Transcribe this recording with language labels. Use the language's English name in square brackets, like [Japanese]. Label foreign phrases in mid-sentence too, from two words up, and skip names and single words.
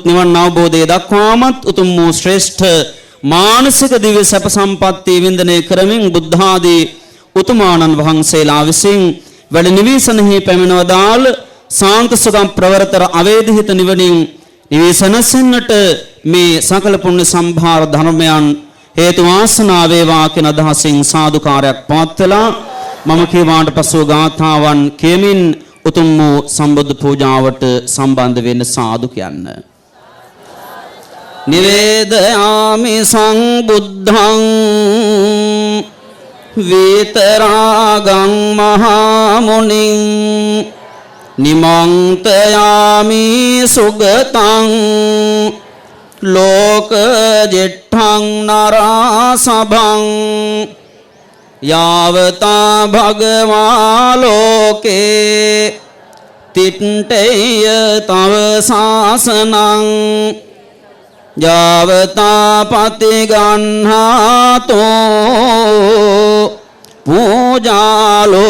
[Sinhala] නිවන් අවබෝධය දක්වාමත් උතුම් වූ ශ්‍රේෂ්ඨ මානසික දිව්‍ය සැප සම්පatti වින්දනය කරමින් බුද්ධ ආදී උතුමාණන් වහන්සේලා විසින් වැඩ නිවිසනෙහි පැමිණවදාල් සාන්ත සුගම් ප්‍රවරතර අවේදිත නිවනින් නිවිසනසෙන්නට මේ සකල පුණ්‍ය සම්භාර ධර්මයන් හේතු වාසනා වේවා කියන අදහසින් සාදුකාරයක් පවත්වලා මම කීවාට පසුව ගාථාවන් කියමින් උතුම් වූ සම්බුද්ධ පූජාවට සම්බන්ධ වෙන්න සාදු කියන්න. [Pali] නිවේදයාමි සංබුද්ධං වේතරාගං මහා මුනිං නිමන්තයාමි සුගතං ලෝක ජෙට්ඨං නරාසභං යාවතා භගවා ලෝකේ තිට්ඨේය තව සාසනං යාවතා පතිගන්හාතෝ පූජා